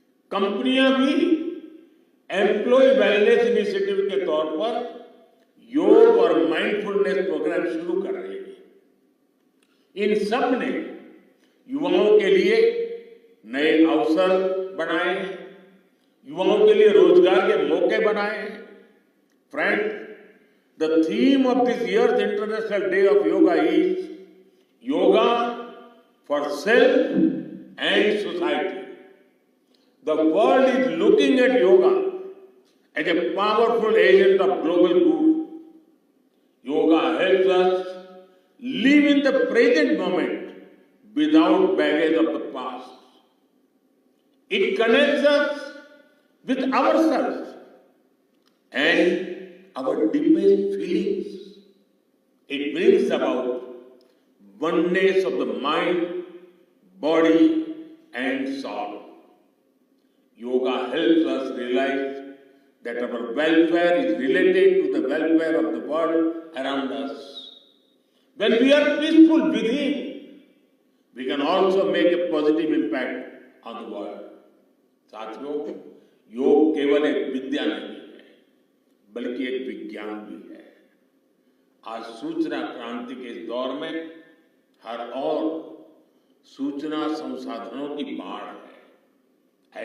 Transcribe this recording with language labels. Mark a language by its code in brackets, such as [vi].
[hi] कंपनियां भी employ wellness initiative के तौर पर योग और माइंडफुलनेस प्रोग्राम शुरू कर रही है। इन सब ने युवाओं के लिए नए अवसर बनाए हैं, युवाओं के लिए रोजगार के मौके बनाए हैं। [en] Friend, the theme of this year's International Day of Yoga is Yoga for Self and Society. The world is looking at yoga as a powerful agent of global good. Yoga helps us live in the present moment without baggage of the past. It connects us with ourselves and our deepest feelings. It brings about oneness of the mind, body, and soul. Yoga helps us realize that our welfare is related to the welfare of the world around us. When we are peaceful within, we can also make a positive impact on the world. [hi] साथियों, योग केवल एक विद्या नहीं है, बल्कि एक विज्ञान भी है। आज सूचना क्रांति के इस दौर में हर ओर सूचना संसाधनों की बाढ़ है।